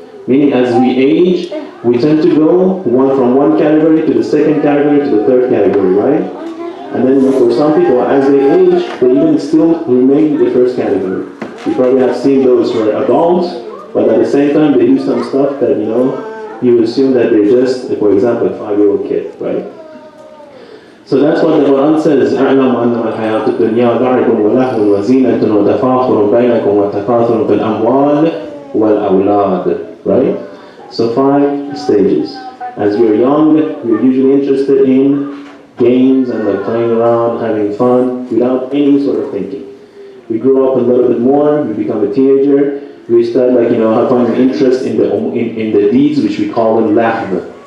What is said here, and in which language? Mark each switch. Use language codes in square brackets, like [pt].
[en] Meaning as we age, we tend to go from one category to the second category to the third category, right? And then for some people, as they age, they even still remain in the first category. You probably have seen those who are adults, but at the same time they do some stuff that, you assume that they're just, for example, a 5-year-old kid, right? So that's what the Quran says, [ar] أَعْلَمُ أَنَّمَا الْحَيَاةُ الدُّنْيَا لَعِبٌ وَلَهْوٌ وَزِينَةٌ وَتَفَاخُرٌ بَيْنَكُمْ وَتَكَاثُرٌ فِي الْأَمْوَالِ وَالْأَوْلَادِ, right? [en] So 5 stages. As we're young, we're usually interested in games and playing around, having fun, without any sort of thinking. We grow up a little bit more, we become a teenager, we start having interest in the deeds which we call them lahv.